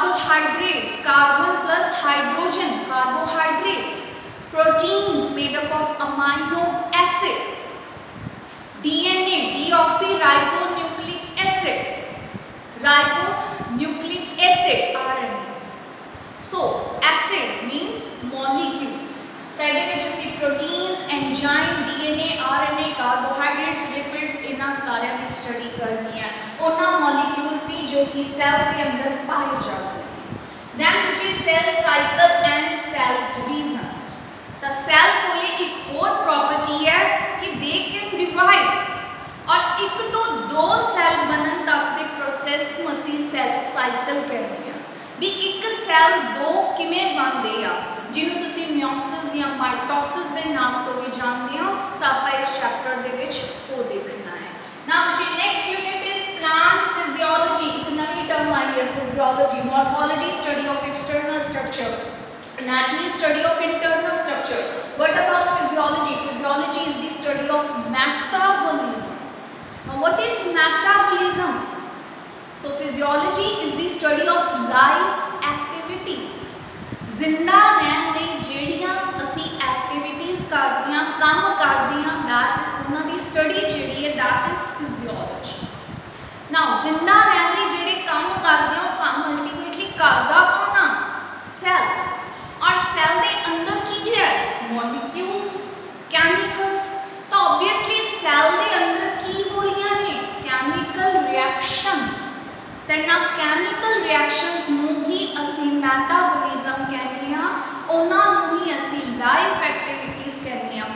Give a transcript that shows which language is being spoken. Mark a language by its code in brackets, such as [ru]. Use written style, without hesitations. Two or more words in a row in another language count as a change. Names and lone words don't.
[en] carbohydrates, carbon plus hydrogen, carbohydrates. Proteins made up of amino acid. DNA, deoxyribonucleic acid. Ribonucleic acid, RNA. So acid means molecules. [pa] ਇਹਦੇ ਵਿੱਚ ਅਸੀਂ [en] proteins, enzyme, DNA, RNA, carbohydrates, lipids [pa] ਇਹਨਾਂ ਸਾਰਿਆਂ ਦੀ ਸਟੱਡੀ ਕਰਨੀ ਹੈ ਉਹਨਾਂ molecules ਦੀ ਜੋ ਕਿ ਸੈੱਲ ਦੇ ਅੰਦਰ ਪਾਏ ਜਾਂਦੇ ਨੇ। [en] Then which is cell cycle and cell division. [pa] ਤਾਂ ਸੈੱਲ ਕੋਲੇ ਇੱਕ ਹੋਰ property ਹੈ ਕਿ [en] they can divide [pa] ਔਰ ਇੱਕ ਤੋਂ ਦੋ ਸੈੱਲ ਬਣਨ ਤੱਕ ਦੇ ਪ੍ਰੋਸੈਸ ਨੂੰ ਅਸੀਂ ਸੈੱਲ ਸਾਈਕਲ ਕਹਿੰਦੇ ਆ ਵੀ ਇੱਕ ਸੈੱਲ ਦੋ ਕਿਵੇਂ ਬਣਦੇ ਆ ਜਿਹਨੂੰ ਤੁਸੀਂ ਮਿਓਸਿਸ ਜਾਂ ਮਾਈਟੋਸਿਸ ਦੇ ਨਾਮ ਤੋਂ ਵੀ ਜਾਣਦੇ ਹੋ ਤਾਂ ਆਪਾਂ ਇਸ ਚੈਪਟਰ ਦੇ ਵਿੱਚ ਉਹ ਦੇਖਣਾ ਹੈ। [en] now ji next unit is plant physiology. [pa] ਇੱਕ ਨਵੀਂ ਟਰਮ ਆਈ ਹੈ ਫਿਜ਼ੀਓਲੋਜੀ। [en] morphology study of external structure, anatomy study of internal structure. What about physiology? Physiology is the study of metabolism. Now what is metabolism? So physiology is the study of life activities. [pa] ਜ਼ਿੰਦਾ ਰਹਿਣ ਲਈ ਜਿਹੜੀਆਂ ਅਸੀਂ ਐਕਟੀਵਿਟੀਜ਼ ਕਰਦੇ ਹਾਂ ਕੰਮ ਕਰਦੇ ਹਾਂ that ਉਹਨਾਂ ਦੀ ਸਟੱਡੀ ਜਿਹੜੀ ਹੈ [en] that is physiology. [pa] Now ਜ਼ਿੰਦਾ ਰਹਿਣ ਲਈ ਜਿਹੜੇ ਕੰਮ ਕਰਦੇ ਹਾਂ ਉਹ ਕੰਮ ਅਲਟੀਮੇਟਲੀ ਕਰਦਾ ਕੌਣ ਆ? ਸੈੱਲ। ਔਰ ਸੈੱਲ ਕੇ ਅੰਦਰ ਕੀ ਹੈ [en] molecules, chemicals. [pa] ਤੋ ਔਬਵੀਅਸਲੀ ਸੈੱਲ ਕੇ ਅੰਦਰ ਕੀ ਹੋ ਰਹੀ ਨੇ [en] chemical reactions. [pa] ਤੋ ਨਾ [en] chemical reactions [pa] ਨੂੰ ਹੀ ਅਸੀ ਮੈਟਾਬੋਲਿਜ਼ਮ ਕਹਿਨੇ ਹੈਂ, ਉਨ੍ਹਾਂ ਨੂੰ ਹੀ ਅਸੀ [en] life activities [pa] ਕਹਿਨੇ ਹੈਂ।